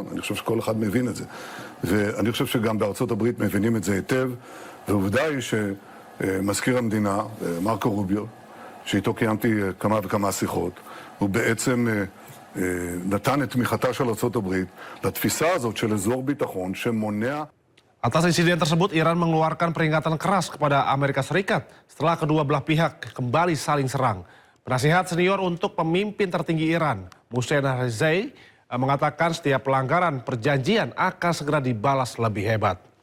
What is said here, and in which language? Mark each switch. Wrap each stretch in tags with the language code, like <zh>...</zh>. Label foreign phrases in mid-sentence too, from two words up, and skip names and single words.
<he>אני חושב שכל אחד מבין את זה. ואני חושב שגם בארצות הברית מבינים את זה היטב. ועובדה היא שמזכיר המדינה, מרקו רוביו, שאיתו קיימתי כמה וכמה שיחות, הוא בעצם נתן את תמיכתה של ארצות הברית לתפיסה הזאת של אזור ביטחון שמונע...</he> <id>Atas insiden tersebut, Iran mengeluarkan peringatan keras kepada Amerika Serikat setelah kedua belah pihak kembali saling serang. Penasihat senior untuk pemimpin tertinggi Iran, Mohsen Rezai, mengatakan setiap pelanggaran perjanjian akan segera dibalas lebih hebat.</id>